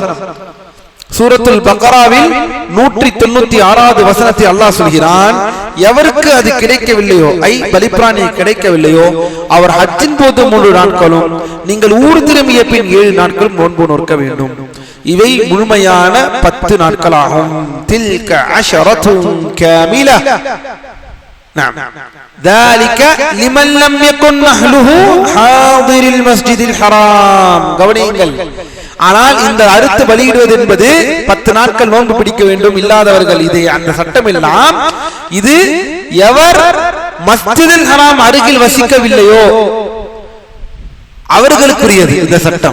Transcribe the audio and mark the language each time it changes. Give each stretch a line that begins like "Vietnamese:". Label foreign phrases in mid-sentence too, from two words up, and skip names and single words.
Tamil: சூரத்துல் பக்ராவில் 196வது வசனத்தை அல்லாஹ் சொல்கிறான், எவருக்கு அது கிடைக்கவில்லையோ, பலிப்பிராணி கிடைக்கவில்லையோ அவர் ஹஜ்ஜின் போது 3 நாட்களும் நீங்கள் ஊர் திரும்பிய பின் 7 நாட்களும் நோன்பு நோக்க வேண்டும். இவை முழுமையான 10 நாட்களாகும்.
Arabic: تلك عشرة كاملة. ذلك لمن لم يكن أهله حاضر المسجد الحرام.
Tamil: கவனியுங்கள், ஆனால் இந்த அறுத்து பலியிடுவது என்பது 10 நாட்கள் நோன்பு பிடிக்க வேண்டும் இல்லாதவர்கள், இது அந்த சட்டம் எல்லாம் இது எவர் மஸ்ஜிதுல் ஹராம் அருகில் வசிக்கவில்லையோ அவர்களுக்குரியது இந்த சட்டம்.